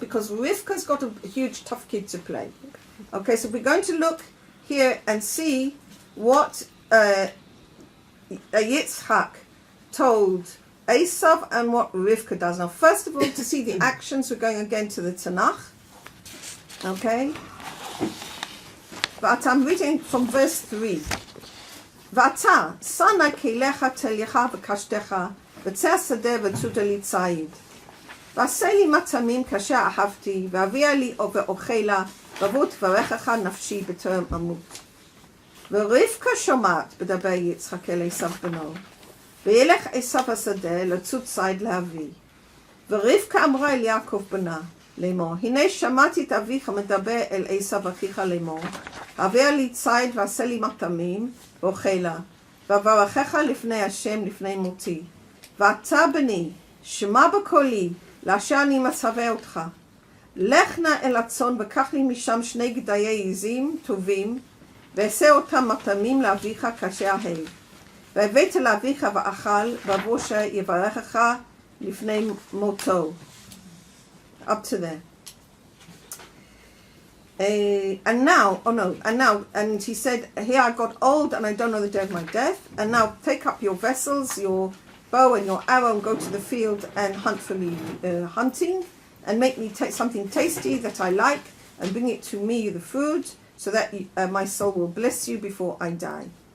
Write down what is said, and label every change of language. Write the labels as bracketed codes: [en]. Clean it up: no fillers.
[en] Because Rivkah's got a huge tough kid to play. Okay, so we're going to look here and see what Yitzhak told Esav and what Rivkah does. Now, first of all, to see the actions, we're going again to the Tanakh. Okay? But I'm reading from verse 3. [he] ואתה, שא כליך תליך וקשתך, וצא השדה וצודה לי ציד. ועשה לי מטעמים כאשר אהבתי, והביאה לי ואוכלה, ובוא תברכך נפשי בטרם אמות. ורבקה שומעת בדבר יצחק אל עשיו בנו, וילך עשיו השדה לצוד ציד להביא. ורבקה אמרה אל יעקב בנה, לאמור, הנה שמעתי את אביך מדבר אל עשיו אחיך לאמור, הביאה לי ציד ועשה לי מטעמים, ואוכלה, ואברכך לפני השם לפני מותי. ואתה בני, שמע בקולי, לאשר אני מצווה אותך. לך נא אל הצאן וקח לי משם 2 גדיי עזים טובים, ועשה אותם מטעמים לאביך כאשר אהב. והבאת לאביך ואכל, ואבוא שיברכך לפני מותו. [en] Up to there. And he said, here I got old and I don't know the day of my death, and now take up your vessels, your bow and your arrow, and go to the field and hunt for me hunting, and make me something tasty that I like, and bring it to me, the food, so that my soul will bless you before I die.